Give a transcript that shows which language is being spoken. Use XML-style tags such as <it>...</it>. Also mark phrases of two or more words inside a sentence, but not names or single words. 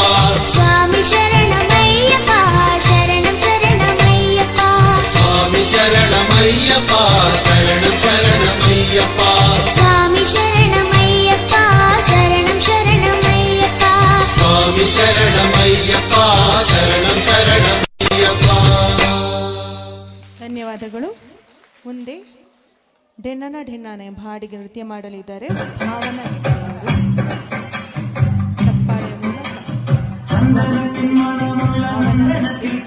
<te>స్వామి శరణమయ్యప్ప శరణం శరణమయ్యప్ప స్వామి శరణమయ్యప్ప శరణం శరణమయ్యప్ప స్వామి శరణమయ్యప్ప శరణం శరణమయ్యప్ప స్వామి శరణమయ్యప్ప శరణం శరణమయ్యప్ప.</te> <kn>ಧನ್ಯವಾದಗಳು. ಮುಂದೆ ಡೆನ್ನನ ಡೆನ್ನಾನೆ ಹಾಡಿಗೆ ನೃತ್ಯ ಮಾಡಲಿದ್ದಾರೆ ಭಾವನಾ ಹೆಗ್ಡೆ ಅವರು. ಚಪ್ಪಾಳೆ ಮೂಲಕ ಸ್ವಾಗತಿಸುತ್ತಿದ್ದಾರೆ ಭಾವನಾ ಹೆಗ್ಡೆ.</kn>